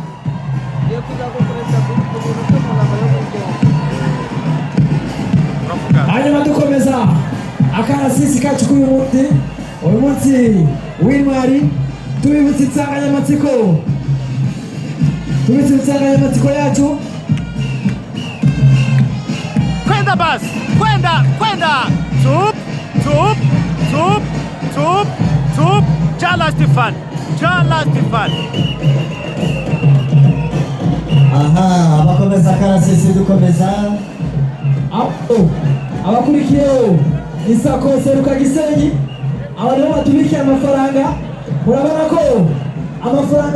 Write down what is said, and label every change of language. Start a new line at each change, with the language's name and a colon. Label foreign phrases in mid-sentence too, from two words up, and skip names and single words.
Kinyarwanda: hanyuma dukomeza akarasisi kacu k'uyu munsi uyu munsi w'intwari tubibutsa insanganyamatsiko yacu.
Swahili: Kwenda basi, kwenda. Tup. Jala Stefan.
Kinyarwanda: aha abakomeza karasisi dukomeza. Abakurikiyeho isako seruka Gisenyi aba nibo batubikiye amafaranga. Murabona ko amafaranga